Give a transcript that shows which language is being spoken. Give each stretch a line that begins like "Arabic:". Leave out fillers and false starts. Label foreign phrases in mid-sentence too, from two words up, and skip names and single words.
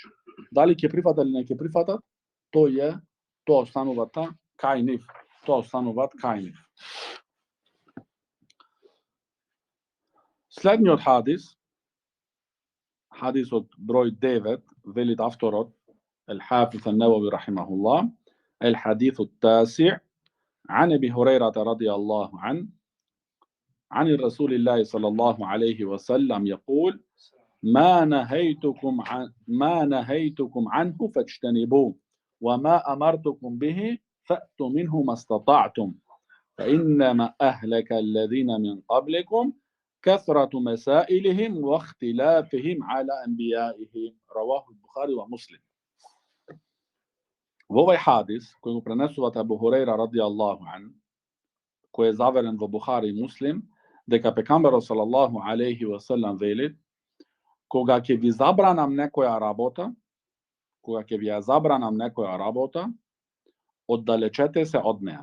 Macedonian: Дали ќе прифатат или не ќе прифатат, тоа останува кај нив. Тоа останува кај нив. Следниот хадисот број 9, велит авторот
Arabic: الحافظ النووي رحمه الله: الحديث التاسع عن أبي هريرة رضي الله عنه عن رسول الله صلى الله عليه وسلم يقول: ما نهيتكم عنه فاجتنبوه وما أمرتكم به فأتوا منه ما استطعتم فإنما أهلك الذين من قبلكم كثرة مسائلهم واختلافهم على أنبيائهم. رواه البخاري ومسلم.
Macedonian: Во овај хадис, кој го пренесуват Абу Хурейра
Arabic: رضي الله عن,
Macedonian: кој е заверен во Бухари и Муслим, дека пекамберот
Arabic: صلى الله عليه وسلم
Macedonian: вели: кога ќе ви забранам некоја работа, оддалечете се од неа.